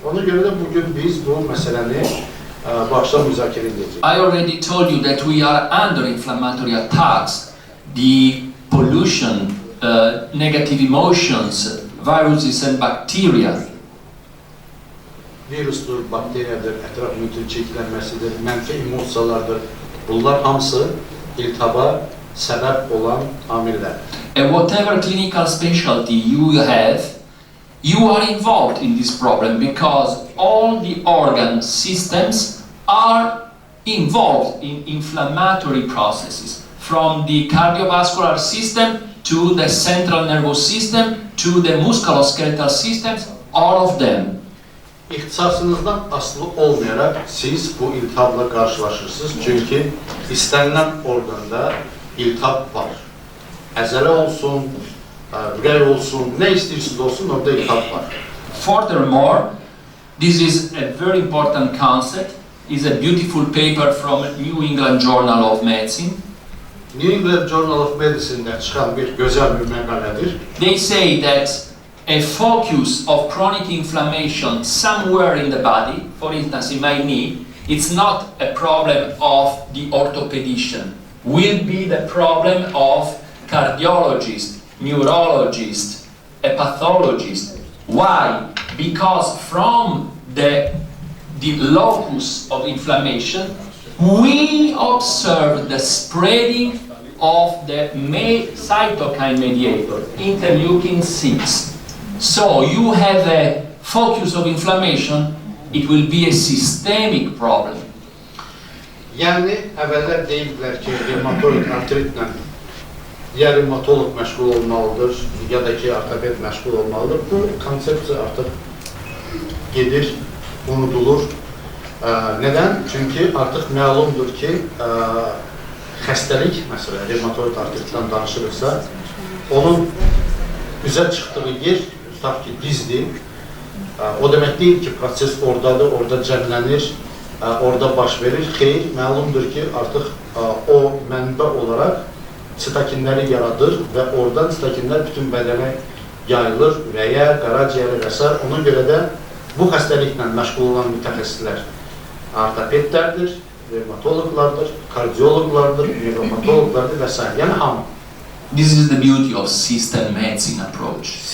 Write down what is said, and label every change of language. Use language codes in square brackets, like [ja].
[az] Ona görə də bugün biz bu məsələni bu axşam müzakirə edəcəyik. [en] I already told you that we are under inflammatory attacks. The pollution, negative emotions, viruses and bacteria. [az] Virusdur, bakteriyadır, ətraf mühitin çirklənməsidir, mənfi emosiyalardır. Bunlar hamısı iltihaba səbəb olan amillər. [en] And whatever clinical specialty you have, you are involved in this problem because all the organ systems are involved in inflammatory processes, from the cardiovascular system to the central nervous system to the musculoskeletal systems, all of them. [az] İxtisasınızdan asılı olmayaraq siz bu iltihabla qarşılaşırsınız. Çünki istənilən orqanda iltihab var. Əzələ olsun, ürək olsun, nə istəyirsiniz olsun, orada iltihab var. [en] Furthermore, this is a very important concept. It's a beautiful paper from New England Journal of Medicine. [az] New England Journal of Medicine'dən çıxan bir gözəl bir məqalədir. [en] They say that a focus of chronic inflammation somewhere in the body, for instance in my knee, it's not a problem of the orthopedician, will be the problem of cardiologist, neurologist, a pathologist. Why? because from the locus of inflammation, we observe the spreading of the cytokine mediator, interleukin-6. So you have a focus of inflammation, it will be a systemic problem. [az] Yəni, əvvəllər deyiblər ki, revmatoid artritlə ya revmatolog məşğul olmalıdır, ya da ki, ortoped məşğul olmalıdır. Bu konsepsiya artıq gedir, unudulur. Nədən? Çünki artıq məlumdur ki, xəstəlik, məsələn, revmatoid artritdən danışırıqsa, onun üzə çıxdığı yer, tutaq ki, dizdir. O demək deyil ki, proses oradadır, orada cəmlənir, orada baş verir. Xeyr, məlumdur ki, artıq o mənbə olaraq sitokinləri yaradır və oradan sitokinlər bütün bədənə yayılır, ürəyə, qaraciyərə və s. Ona görə də bu xəstəliklə məşğul olan mütəxəssislər ortopedlərdir, revmatologlardır, kardiologlardır, nevromatologlardır və s. Yəni hamı. [en] This is the beauty of system medicine approach.